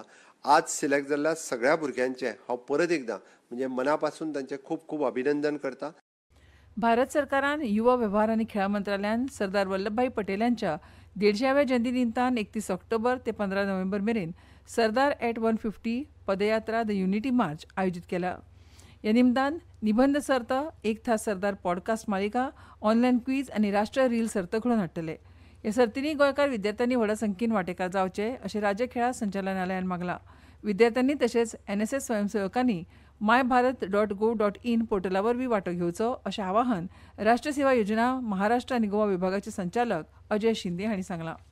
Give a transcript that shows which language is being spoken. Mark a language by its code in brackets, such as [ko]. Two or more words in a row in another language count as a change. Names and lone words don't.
[kok] आज सिलेक्ट जाल्ल्या सगळ्या भुरग्यांचे हांव परत एकदां म्हणजे मना पासून तांचें खूब खूब अभिनंदन करता. भारत सरकारान युवा वेव्हार आनी खेळा मंत्रालयान सरदार वल्लभभाई पटेल यांच्या 150व्या जयंती निमतान 31 ऑक्टोबर ते 15 नोव्हेंबर मेरेन सरदार ॲट 150 पदयात्रा द युनिटी मार्च आयोजीत केला. ह्या निमतान निबंध सर्त, एक था सरदार पॉडकास्ट मालिका, [en] online quiz [kok] आनी राष्ट्रीय रील सर्त घडोवन हाडटले. ह्या सर्तींनी गोंयकार विद्यार्थ्यांनी व्हड संख्येन वांटेकार जावचे अशें राज्य खेळा संचालनालयान मागलां. विद्यार्थ्यांनी तशेंच NSS स्वयंसेवकांनी myBharat.gov.in पोर्टला वरवीं वांटो घेवचो अशें आवाहन राष्ट्रीय सेवा योजना महाराष्ट्र आनी गोवा विभागाचे संचालक अजय शिंदे हांणी सांगलां.